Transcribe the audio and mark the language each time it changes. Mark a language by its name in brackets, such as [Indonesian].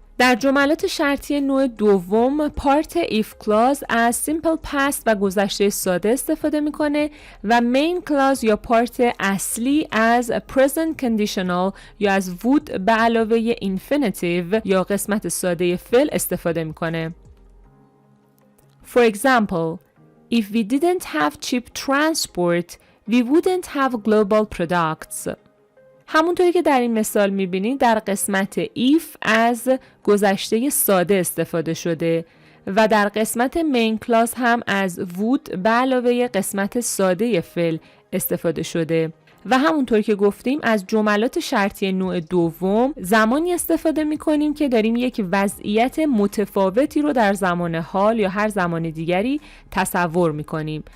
[Persian] در جملات شرطی نوع دوم پارت if clause از simple past و گذشته ساده استفاده میکنه و main clause یا پارت اصلی از present conditional یا از would به علاوه infinitive یا قسمت ساده فعل استفاده میکنه. [English] For example, if we didn't have cheap transport, we wouldn't have global products. [Persian] همونطوری که در این مثال میبینید در قسمت if از گذشته ساده استفاده شده و در قسمت main clause هم از would به علاوه قسمت ساده فعل استفاده شده و همونطور که گفتیم از جملات شرطی نوع دوم زمانی استفاده میکنیم که داریم یک وضعیت متفاوتی رو در زمان حال یا هر زمان دیگری تصور میکنیم.